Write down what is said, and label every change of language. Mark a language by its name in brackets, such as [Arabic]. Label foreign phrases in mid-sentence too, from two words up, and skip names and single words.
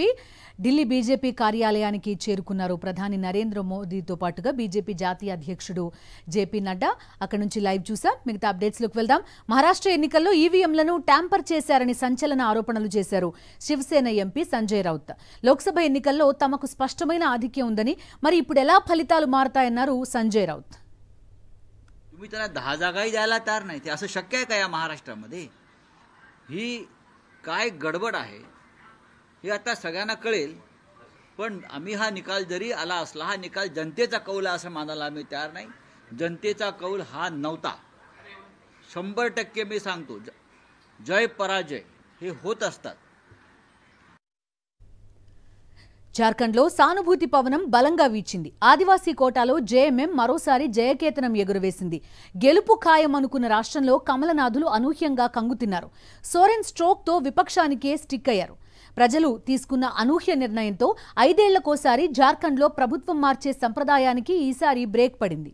[Telugu] ఢిల్లీ బీజేపీ కార్యాలయానికి చేరుకున్నారు ప్రధాని నరేంద్ర మోదీతో పాటుగా బీజేపీ జాతీయ అధ్యక్షుడు జేపీ నడ్డా. అక్కడి నుంచి లైవ్ చూసాం. మిగతా అప్డేట్స్లోకి వెళ్దాం. మహారాష్ట్ర ఎన్నికల్లో ఈవీఎంలను ట్యాంపర్ చేశారని సంచలన ఆరోపణలు చేశారు శివసేన ఎంపీ సంజయ్ రౌత్. లోక్సభ ఎన్నికల్లో తమకు స్పష్టమైన ఆధిక్యం ఉందని, మరి ఇప్పుడు ఎలా ఫలితాలు మారతాయన్నారు సంజయ్ రౌత్. [Marathi] तुम्ही त्याला 10 जागाही द्यायला तयार नाही, ते असं शक्य आहे का या महाराष्ट्रामध्ये? ही काय गडबड आहे हे आता सगळ्यांना कळेल. पण आम्ही हा निकाल जरी आला असला, हा निकाल जनतेचा कौल आहे असं मानायला आम्ही तयार नाही. जनतेचा कौल हा नव्हता. 100% मी सांगतो, जय पराजय हे होत असतात. [Telugu] జార్ఖండ్లో సానుభూతి పవనం బలంగా వీచింది. ఆదివాసీ కోటాలో జేఎంఎం మరోసారి జయకేతనం ఎగురవేసింది. గెలుపు ఖాయం అనుకున్న రాష్ట్రంలో కమలనాథులు అనూహ్యంగా కంగుతిన్నారు. సోరెన్ స్ట్రోక్తో విపక్షానికే స్టిక్ అయ్యారు. ప్రజలు తీసుకున్న అనూహ్య నిర్ణయంతో 5 ఏళ్లకోసారి జార్ఖండ్లో ప్రభుత్వం మార్చే సంప్రదాయానికి ఈసారి బ్రేక్ పడింది.